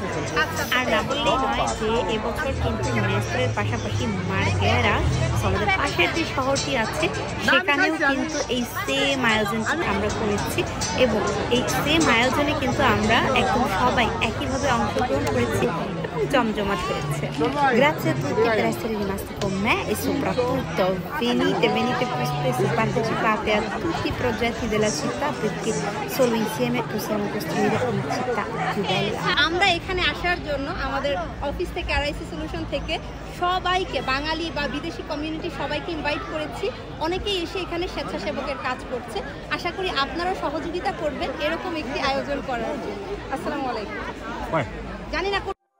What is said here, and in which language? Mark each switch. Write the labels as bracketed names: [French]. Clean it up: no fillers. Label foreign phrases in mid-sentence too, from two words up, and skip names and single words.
[Bangla] আর না বললেই নয় যে এবছর কিন্তু মেস্ত্রের পাশাপাশি মার্গেরা, আমাদের পাশের যে শহরটি আছে, সেখানেও কিন্তু এই সেম আয়োজনটি আমরা করেছি, এবং এই সেম আয়োজনে কিন্তু আমরা একদম সবাই একইভাবে অংশগ্রহণ করেছি। এবং জমজমাট হয়েছে। [Italian] Grazie a tutti per essere rimasti con me e soprattutto venite più spesso, partecipate a tutti i progetti della città perché solo insieme possiamo costruire una città più bella. [Bangla] আমরা এখানে আসার জন্য আমাদের অফিস থেকে আরআইসি সলিউশন থেকে সবাইকে, বাঙালি বা বিদেশি কমিউনিটি সবাইকে ইনভাইট করেছি। অনেকেই এসে এখানে স্বেচ্ছাসেবকের কাজ করছে। আশা করি আপনারাও সহযোগিতা করবেন এরকম একটি আয়োজন করার জন্য। আসসালামু আলাইকুম। জানি না